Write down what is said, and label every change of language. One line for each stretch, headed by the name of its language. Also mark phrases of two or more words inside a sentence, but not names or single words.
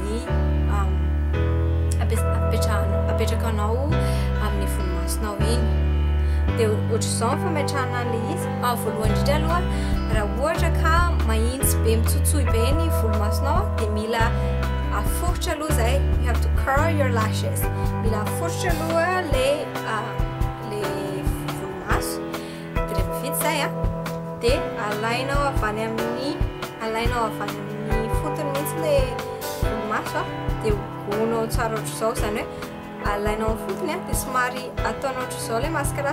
Malagasy: amin'ny apetrakanao amin'ny volomasonao iny dia ohatr'izao fametrahana an'le izy voalohany indrindra aloha raha ohatra ka mahitsy be mitsotsoy be ny volomasonao dia mila aforitra aloha zay
English: you have to curl your lashes
Malagasy: mila aforitra aloha le volomaso dia rehefa vita zay a dia alainao avany amin'ny fotony mihitsy le volomaso a dia hogonao tsara ohatr'izao zany hoe alainao amin'ny fotony a dia somary ataonao ohatr'izao le mascara